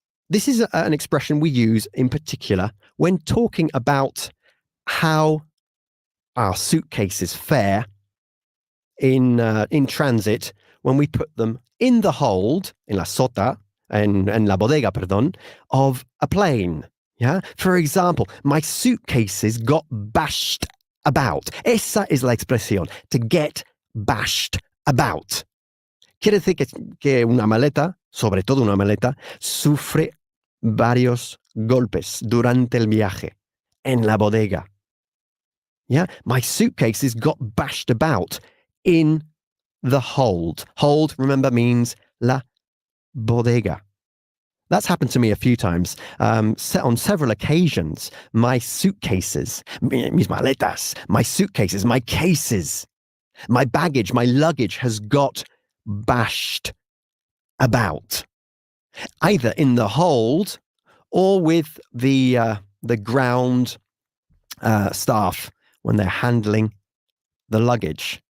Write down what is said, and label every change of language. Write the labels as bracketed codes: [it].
[en] This is an expression we use in particular when talking about how our suitcases fare in transit when we put them in the hold, [es] en la sota, en la bodega, perdón, [en] of a plane. Yeah. For example, my suitcases got bashed about. [es] Esa es la expresión, [en] to get bashed about. [es] Quiere decir que una maleta, sobre todo una maleta, sufre varios golpes durante el viaje en la bodega. [en] Yeah, my suitcases got bashed about in the hold. Hold, remember, means [es] la bodega. [en] That's happened to me a few times. On several occasions, my suitcases, [es] mis maletas, [en] my suitcases, my cases, my baggage, my luggage has got bashed about, either in the hold or with the ground staff when they're handling the luggage.